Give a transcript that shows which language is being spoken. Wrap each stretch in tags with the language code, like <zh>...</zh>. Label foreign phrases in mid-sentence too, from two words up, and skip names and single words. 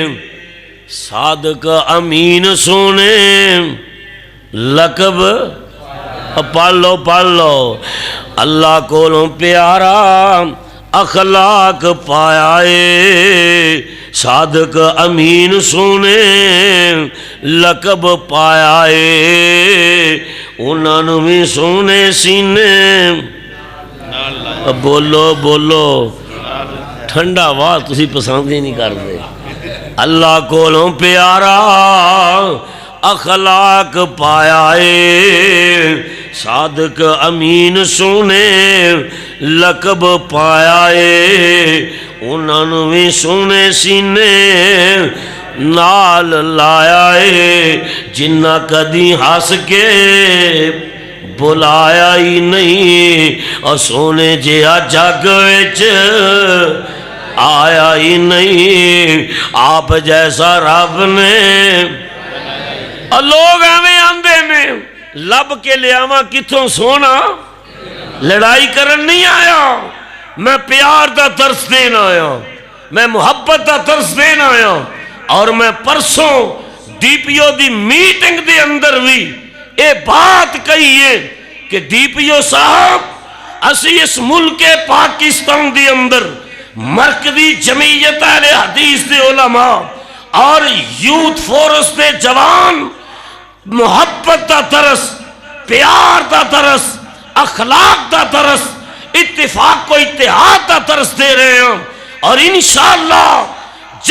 <pa>صادق امین سونے لقب پڑھ لو اللہ کولوں پیارا اخلاق پایا اے صادق امین سونے لقب پایا اے انہاں نوں بھی سونے سینے بولو بولو ٹھنڈا واہ تسی پسند ہی نہیں کرتے اللہ کولوں پیارا اخلاق پایا اے صادق امین سونے لقب پایا اے انہاں نوں بھی سونے سینے نال لایا اے جنہ کدی ہس کے بلایا ہی نہیں اور سونے جہا جگ وچ آیا ہی نہیں آپ جیسا رب نے لوگ ایویں آندے نے لب کے لیاواں کتھوں سونا لڑائی کرن نہیں آیا میں پیار دا درس دین آیا میں محبت دا درس دین آیا اور میں پرسوں ڈی پی او دی میٹنگ دے اندر بھی اے بات کہیے کہ ڈی پی او صاحب اسی اس ملک پاکستان دی اندر مرکزی جمعیت اہل حدیث دے علماء اور یوتھ فورس دے جوان محبت دا درس پیار دا درس اخلاق دا درس اتفاق کو اتحاد دا درس دے رہے ہیں اور انشاءاللہ</pa>